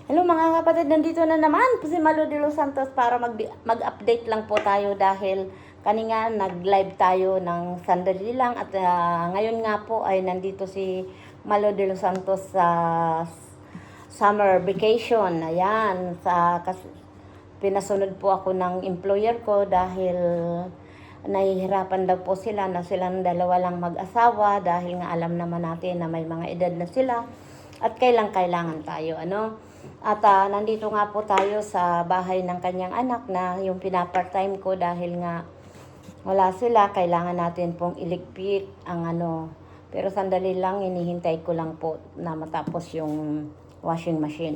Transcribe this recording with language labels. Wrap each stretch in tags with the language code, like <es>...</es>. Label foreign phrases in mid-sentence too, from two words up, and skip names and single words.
<tl>Hello mga kapatid, nandito na naman po si Malo de los Santos para mag-update lang po tayo dahil kanina nag-live tayo ng sandali lang at ngayon nga po ay nandito si Malo de los Santos sa</tl> <en>summer vacation.</en> <tl>Ayan, pinasunod po ako ng employer ko dahil nahihirapan daw po sila na silang dalawa lang mag-asawa dahil nga alam naman natin na may mga edad na sila at kailangan tayo, At nandito nga po tayo sa bahay ng kanyang anak na yung pinapart-time ko dahil nga wala sila, kailangan natin pong iligpit ang Pero sandali lang, inihintay ko lang po na matapos yung</tl> <en>washing machine.</en>